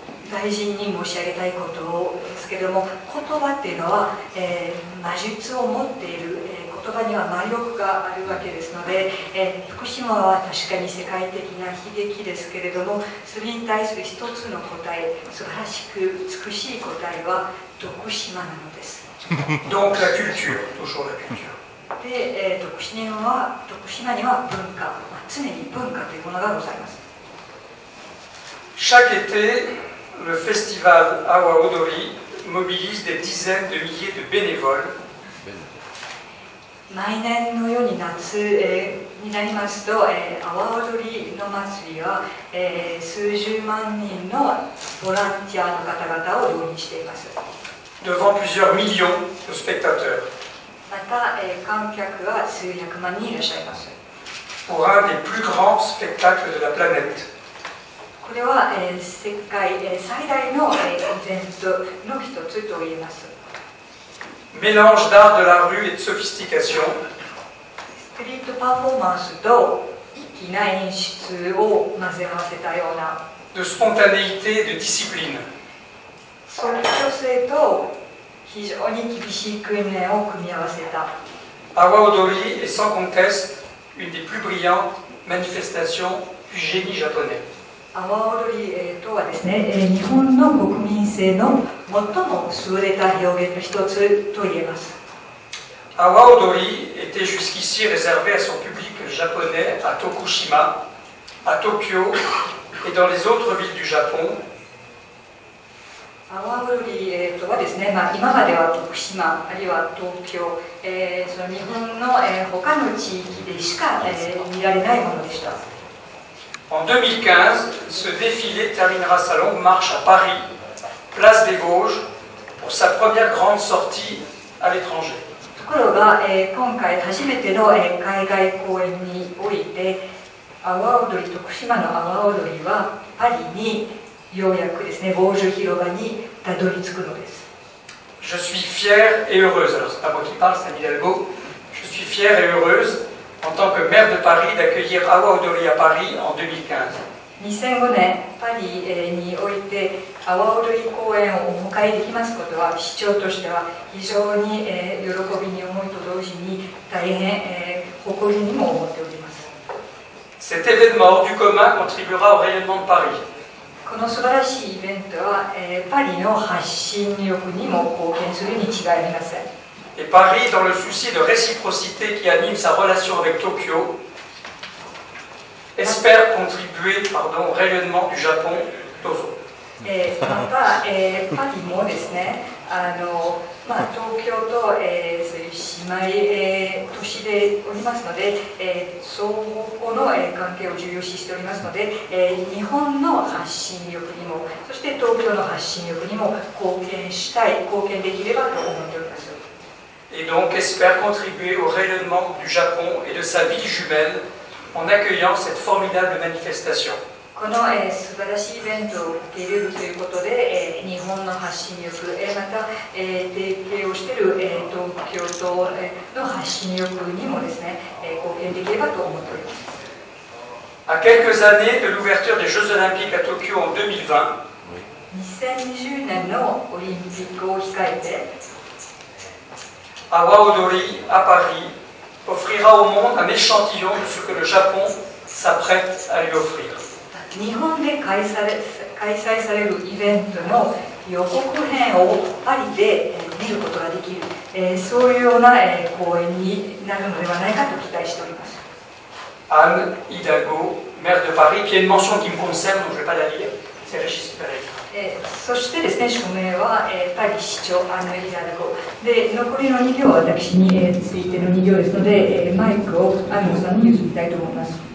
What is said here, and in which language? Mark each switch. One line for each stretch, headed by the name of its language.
Japanese: 大臣に申し上げたいことですけれども、言葉っていうのは、魔術を持っている、言葉には魔力があるわけですので、福島は確かに世界的な悲劇ですけれども、それに対する一つの答え、素晴らしく美しい答えは徳島なのです。
French: Donc la culture, toujours la culture.
Japanese: で、徳島には文化、常に文化というものがございます。
French: Chaque été, le festival Awa Odori mobilise des dizaines de milliers de bénévoles.
Japanese: 毎年のように夏、になりますと、阿波踊りの祭りは、数十万人のボランティアの方々を動員しています。
French: Devant plusieurs millions de spectateurs.
Japanese: また、観客は数百万人いらっしゃいます。
French: Pour un des plus grands spectacles de la planète.
Japanese: これは、世界、最大の、イベントの一つと言えます。
French: Mélange d'art de la rue et de sophistication.
Japanese: ストリートパフォーマンスと粋な演出を混ぜ合わせたような。
French: De spontanéité et de discipline.
Japanese: 即興性と非常に厳しい訓練を組み合わせた。
French: Awa Odori est sans conteste une des plus brillantes manifestations du génie japonais.
Japanese: 阿波踊りとはですね、日本の国民性の最も優れた表現の一つと言えます。
French: Awa Odori était jusqu'ici réservé à son public japonais à Tokushima, à Tokyo et dans les autres villes du Japon.
Japanese: 阿波踊りとはですね、今までは徳島あるいは東京、その日本の他の地域でしか見られないものでした。
French: En 2015, ce défilé terminera sa longue marche à Paris, place des Vosges, pour sa première grande sortie à l'étranger.
Japanese: ところが、今回初めての、海外公演において、阿波踊り、徳島の阿波踊りはパリにようやくですね、ボージュ広場にたどり着くのです。
French: Je suis fière et heureuse, alors c'est pas moi qui parle, c'est Anne Hidalgo, je suis fière et heureuse en tant que maire de Paris d'accueillir Awa Odori à Paris en 2015.
Japanese: 2005年パリにおいて阿波踊り公演をお迎えできますことは市長としては非常に喜びに思いと同時に大変誇りにも思っております。
French: Cet événement hors du commun contribuera au rayonnement de Paris.
Japanese: この素晴らしいイベントはパリの発信力にも貢献するに違いありません。
French: Et Paris, dans le souci de réciprocité qui anime sa relation avec Tokyo, espère contribuer au rayonnement du Japon.
Japanese: Dozo. また、パリもですね、東京と、そういう姉妹、都市でおりますので、相互の、関係を重要視しておりますので、日本の発信力にも、そして東京の発信力にも貢献したい、貢献できればと思っております。
French: Et donc espère contribuer au rayonnement du Japon et de sa ville jumelle en accueillant cette formidable manifestation.
Japanese: この、素晴らしいイベントを受け入れるということで、日本の発信力、また、提携をしている、東京都の発信力にもですね、貢献できればと思っております。
French: À quelques années de l'ouverture des Jeux Olympiques à Tokyo en 2020,
Japanese: 2020年のオリンピックを控えて、
French: Awa Odori à Paris offrira au monde un échantillon de ce que le Japon s'apprête à lui offrir.
Japanese: 日本で開催されるイベントの予告編をパリで見ることができる、そういうような公演になるのではないかと期待しております。
French: Anne Hidalgo, maire de Paris, qui a une mention qui me concerne, donc je ne vais pas la lire. c'est Régis Pereira.
Japanese: そしてですね、署名は、パリ市長アンヌ・ヒダルゴで、残りの2行は私に、ついての2行ですので、マイクをアンヌさんに譲りたいと思います。